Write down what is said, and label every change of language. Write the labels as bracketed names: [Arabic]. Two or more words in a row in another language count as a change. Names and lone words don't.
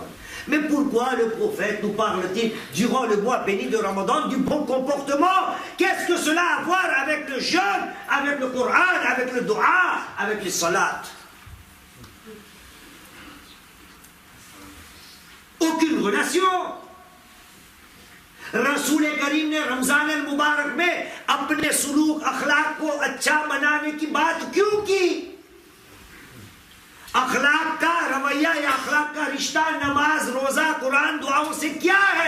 [French] Mais pourquoi le prophète nous parle-t-il durant le mois béni de Ramadan du bon comportement? Qu'est-ce que cela a à voir avec le jeûne, avec le Coran, avec le dua, avec les salats? Aucune relation. [Hindi] रसूल करीम ने रमजान अल मुबारक में अपने सुलूक अखलाक को अच्छा बनाने की बात क्यों की? अखलाक का रवैया या अखलाक का रिश्ता नमाज रोजा कुरान दुआओं से क्या है?